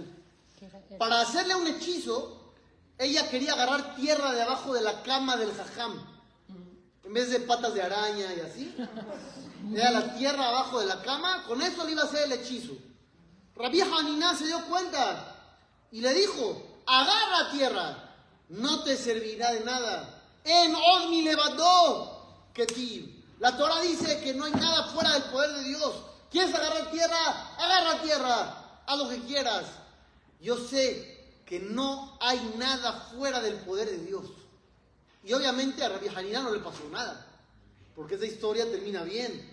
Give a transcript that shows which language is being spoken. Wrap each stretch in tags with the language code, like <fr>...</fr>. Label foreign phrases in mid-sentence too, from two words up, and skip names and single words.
<es>Para hacerle un hechizo, ella quería agarrar tierra de abajo de la cama del jajam. En vez de patas de araña y así, era la tierra abajo de la cama, con eso le iba a hacer el hechizo. Rabbi Hanina se dio cuenta y le dijo, agarra tierra, no te servirá de nada.</es> <he>אין עוד מלבדו כתיב.</he> <es>La Torah dice que no hay nada fuera del poder de Dios. ¿Quieres agarrar tierra? Agarra tierra, haz lo que quieras. Yo sé que no hay nada fuera del poder de Dios. Y obviamente a Rabbi Hanina no le pasó nada, porque esa historia termina bien.</es>